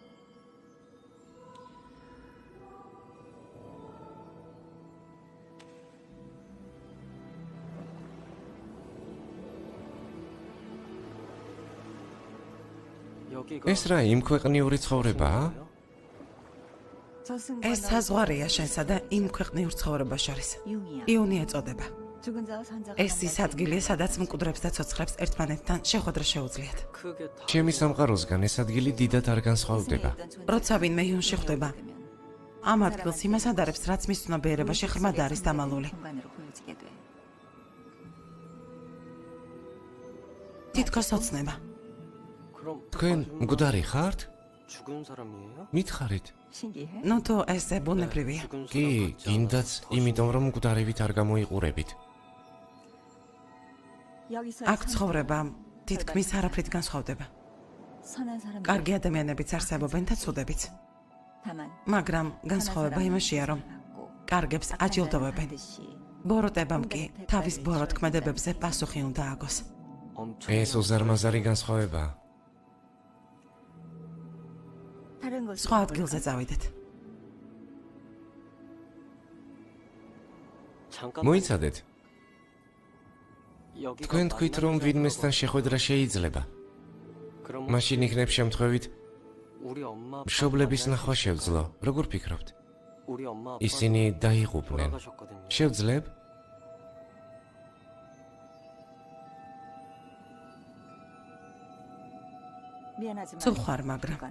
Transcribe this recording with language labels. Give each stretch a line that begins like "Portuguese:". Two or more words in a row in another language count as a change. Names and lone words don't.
Korean: 여기가
Georgian: ეს რა იმ ქვეყნიური ცხოვრებაა? ეს საზღვარია შენსა და იმ ქვეყნიურ ცხოვრებას შორის. იონი ეწოდება. ეს ის ადგილია, სადაც მკვდრებს და ცოცხლებს ერთმანეთთან შეხვედრა შეუძლიათ.
Korean: 크게 다
Georgian: ჩემი სამყაროსგან ეს ადგილი დიდად არ განსხვავდება. როცა ვინმე იონში ხვდება, ამ ადგილს იმას ადარებს, რაც მის ცნობიერებაში ღრმად არის დამალული. თითქოს ოცნება.
Korean: 그럼
Georgian: თქვენ მკვდარი ხართ?
Korean: 죽은 사람이에요?
Georgian: მითხარით? ნუ თუ ესე ბუნებრივია.
Korean: 죽은
Georgian: კი, გინდაც, იმიტომ რომ მკვდარებით არ გამოიყურებით. აქ ცხოვრება თითქმის არაფრით განსხვავდება.
Korean: 선한 사람들.
Georgian: კარგი ადამიანებიც არსებობენ და ცუდებიც.
Korean: 다만
Georgian: მაგრამ განსხვავება იმაშია, რომ კარგებს აჯილდოვებენ. ბოროტებამ კი თავის ბოროტქმედებებზე პასუხი უნდა აგოს.
Korean: 엄청
Georgian: ეს უზარმაზარი განსხვავებაა.
Korean: 다른 곳.
Georgian: სხვა ადგილზე წავიდეთ.
Korean: 잠깐
Georgian: მოიცადეთ,
Korean: 여기가
Georgian: თქვენ თქვით, რომ
Korean: 만남의
Georgian: ვინმესთან
Korean: 장소라고.
Georgian: შეხვედრა შეიძლება.
Korean: 그럼
Georgian: მაშინ იქნებ შემთხვევით
Korean: 우리 엄마 아빠
Georgian: მშობლების
Korean: 만날
Georgian: ნახვა
Korean: 수
Georgian: შევძლო. როგორ ფიქრობთ?
Korean: 우리 엄마 아빠
Georgian: ისინი დაიღუპნენ.
Korean: 돌아가셨거든요.
Georgian: შევძლებ?
Korean: 미안하지만
Georgian: სულ ხარ, მაგრამ
Korean: 그건